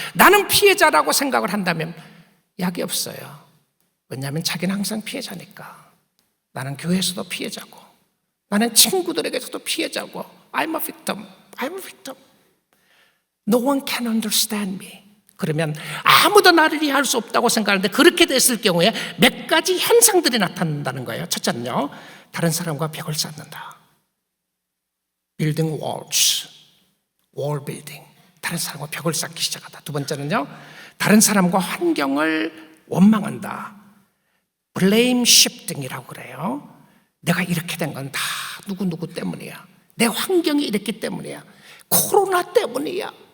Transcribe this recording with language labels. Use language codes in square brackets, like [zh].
[ko] 나는 피해자라고 생각을 한다면 약이 없어요. 왜냐하면 자기는 항상 피해자니까. 나는 교회에서도 피해자고 나는 친구들에게서도 피해자고 [en] I'm a victim. I'm a victim. No one can understand me. [ko] 그러면 아무도 나를 이해할 수 없다고 생각하는데 그렇게 됐을 경우에 몇 가지 현상들이 나타난다는 거예요. 첫째는요, 다른 사람과 벽을 쌓는다. [en] Building walls, wall building. [ko] 다른 사람과 벽을 쌓기 시작하다. 두 번째는요, 다른 사람과 환경을 원망한다. Blame shifting이라고 그래요. 내가 이렇게 된 건 다 누구누구 때문이야. 내 환경이 이랬기 때문이야. 코로나 때문이야.